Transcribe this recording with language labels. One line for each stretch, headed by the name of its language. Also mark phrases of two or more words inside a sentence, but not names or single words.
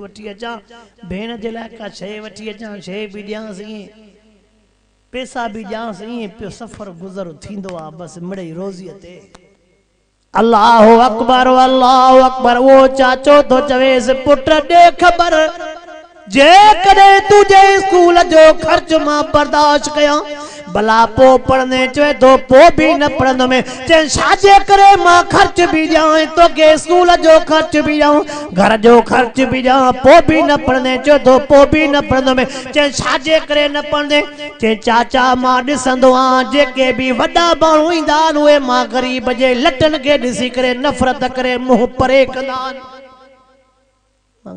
Sindhi: वठी अचा भेण जे लाइ का शइ वठी अचा शइ भी ॾियां सही पैसा भी ॾियां सही पियो सफ़र गुज़र थींदो बस मिड़ई रोज़ीअ ते अल्लाहु अकबर वो चाचो तो चवेस पुट दे खबर जे कदे तुझे स्कूल जो खर्च मां बर्दाश्त कया भला पो पढ़ने चवे तो पो भी न पढ़ंदो में चे छाजे करे मां खर्च भी ॾियां तो के स्कूल जो खर्च भी ॾियां घर जो खर्च भी ॾियां पो भी न पढ़ने चवे तो पो भी न पढ़ंदो में चे छाजे करे न पढ़ंदे चे चाचा मां ॾिसंदो जेके भी वॾा माण्हू ईंदा उहे मां गरीब जे लटन के ॾिसी करे नफ़रत करे मुंह परे कंदा मां